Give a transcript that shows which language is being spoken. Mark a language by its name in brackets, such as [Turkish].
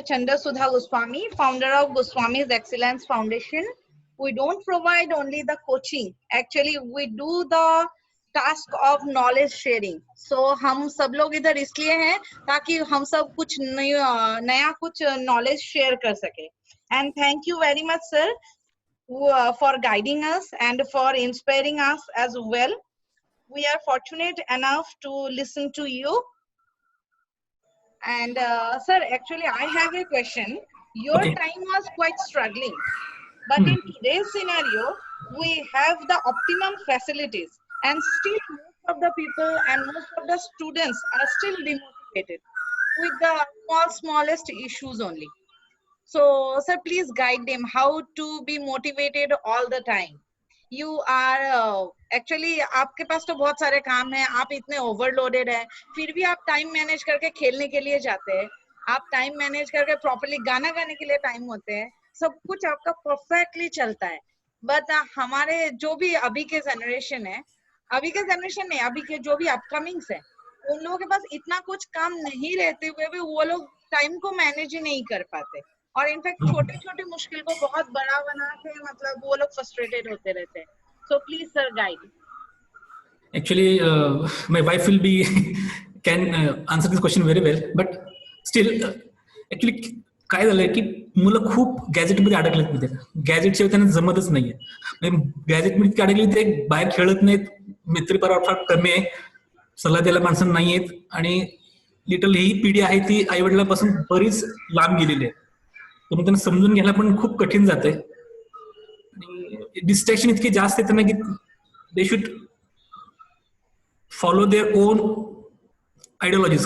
[English] Chandrasudha Goswami, founder of Goswami's Excellence Foundation. We don't provide only the coaching. Actually, we do the task of knowledge sharing. [Hindi] So हम सब लोग इधर इसलिए हैं ताकि हम सब कुछ नया कुछ knowledge share कर सके. [English] And thank you very much, sir, for guiding us and for inspiring us as well. We are fortunate enough to listen to you. And sir, actually I have a question. Your time was quite struggling, but in today's scenario we have the optimum facilities, and still most of the people and most of the students are still demotivated with the smallest issues only. So sir, please guide them how to be motivated all the time. You are actually [Hindi] आपके पास तो बहुत सारे काम हैं, आप इतने overloaded हैं, फिर भी आप टाइम मैनेज करके खेलने के लिए जाते हैं, आप टाइम मैनेज करके प्रॉपर्ली गाना गाने के लिए टाइम होते हैं, सब कुछ आपका परफेक्टली चलता है. बट हमारे जो भी अभी के जनरेशन है, अभी के जनरेशन नहीं, अभी के जो भी अपकमिंग्स है, उन लोगों के पास इतना कुछ काम नहीं रहते हुए भी वो लोग टाइम को मैनेज ही नहीं कर पाते, और इनफैक्ट छोटी छोटी मुश्किल को बहुत बड़ा बना के मतलब वो लोग फ्रस्ट्रेटेड होते रहते हैं. [English] So please sir guide. Actually, my wife will be can answer this question very well, but still, actually [Marathi] काय झालंय की मुलं खूप गॅजेटमध्ये अडकलेत. मध्ये गॅजेटशिवाय त्यांना जमतच नाहीये. गॅजेटमध्ये इतके अडकले ते बाहेर खेळत नाहीत, मित्रपरिवार फार कमी आहे, सल्ला द्यायला माणसं नाहीयेत, आणि लिटरली ही पिढी आहे ती आई वडिलांपासून बरीच लांब गेलेली आहे. म्हणून त्यांना समजून घ्यायला पण खूप कठीण जातंय, आणि डिस्ट्रॅक्शन इतके जास्त येतं ना की [English] They should follow their own ideologies.